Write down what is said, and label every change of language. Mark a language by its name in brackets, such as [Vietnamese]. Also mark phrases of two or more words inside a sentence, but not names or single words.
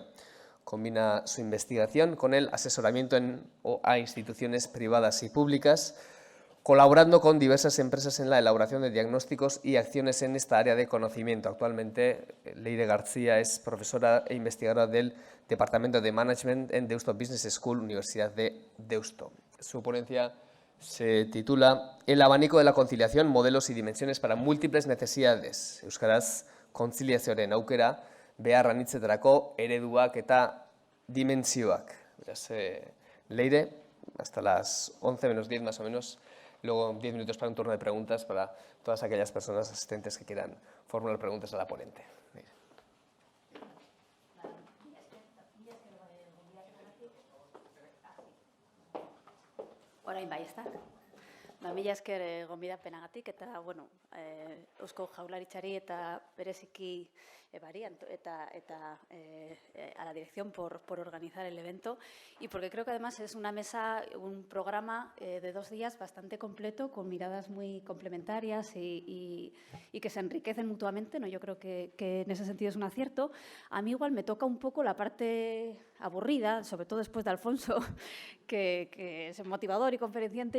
[Spanish] Combina su investigación con el asesoramiento a instituciones privadas y públicas, colaborando con diversas empresas en la elaboración de diagnósticos y acciones en esta área de conocimiento. Actualmente, Leire García es profesora e investigadora del Departamento de Management en Deusto Business School, Universidad de Deusto. Su ponencia se titula El abanico de la conciliación, modelos y dimensiones para múltiples necesidades. [Basque] Euskaraz, kontziliazioaren aukera, behar anitzetarako ereduak eta dimentsioak. Beraz, Leire, [Spanish] hasta las 11 menos 10 más o menos, luego 10 minutos para un turno de preguntas para todas aquellas personas asistentes que quieran formular preguntas a la ponente. Leire. [Basque] Orain bai, ezta? Mila esker gonbidapenagatik eta, bueno, Eusko Jaurlaritzari eta bereziki Bari eta [Spanish] a la dirección por organizar el evento y porque creo que además es una mesa, un programa de 2 días bastante completo con miradas muy complementarias y que se enriquecen mutuamente, ¿no? Yo creo que en ese sentido es un acierto. A mí igual me toca un poco la parte aburrida, sobre todo después de Alfonso, que es motivador y conferenciante.